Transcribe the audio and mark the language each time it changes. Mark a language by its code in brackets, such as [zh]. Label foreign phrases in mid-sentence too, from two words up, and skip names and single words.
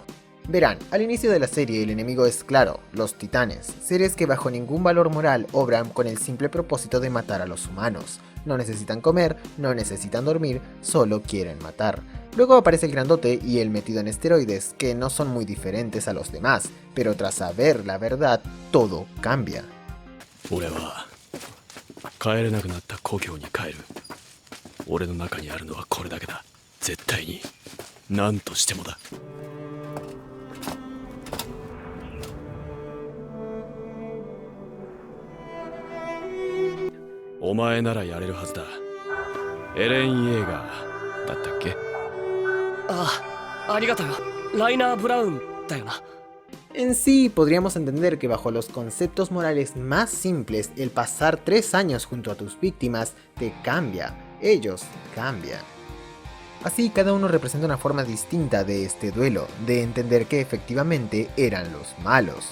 [es] Verán, al inicio de la serie el enemigo es claro, los titanes, seres que bajo ningún valor moral obran con el simple propósito de matar a los humanos. No necesitan comer, no necesitan dormir, solo quieren matar. Luego aparece el grandote y el metido en esteroides, que no son muy diferentes a los demás, pero tras saber la verdad, todo cambia. [ja] 俺は帰れなくなった故郷に帰る。俺の中にあるのはこれだけだ。絶対に何としてもだ。お前ならやれるはずだ。エレン・イェーガーだったっけ？ああ、ありがとよ。ライナー・ブラウンだよな。 [es] En sí, podríamos entender que bajo los conceptos morales más simples, el pasar 3 años junto a tus víctimas te cambia, ellos cambian. Así, cada uno representa una forma distinta de este duelo, de entender que efectivamente eran los malos.